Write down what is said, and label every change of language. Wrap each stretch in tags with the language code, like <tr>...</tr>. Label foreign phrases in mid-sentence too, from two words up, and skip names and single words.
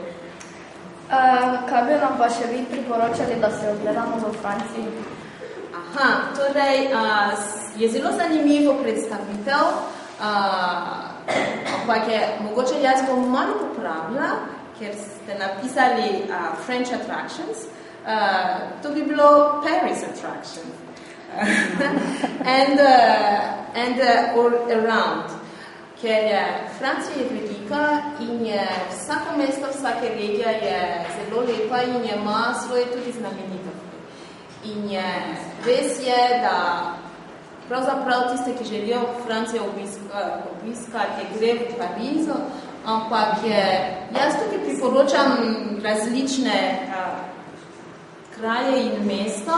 <sl>Kaj bi nam pa še vi priporočali, da se ogledamo v Franciji? Torej, je zelo zanimivo predstavitev, ampak je, mogoče jaz bom malo popravila, ker ste napisali</sl> <en>French attractions,</en> <sl>to bi bilo Paris attractions.</sl> <en>and all around.</en> <sl>Ker je Francija je velika in je vsako mesto, vsake regija je zelo lepa in je ima svoje tudi znamenitosti. In je, res je, da pravzaprav tiste, ki želijo Francijo obiskati, gre v Parizu, ampak jaz tudi priporočam različne kraje in mesto.</sl>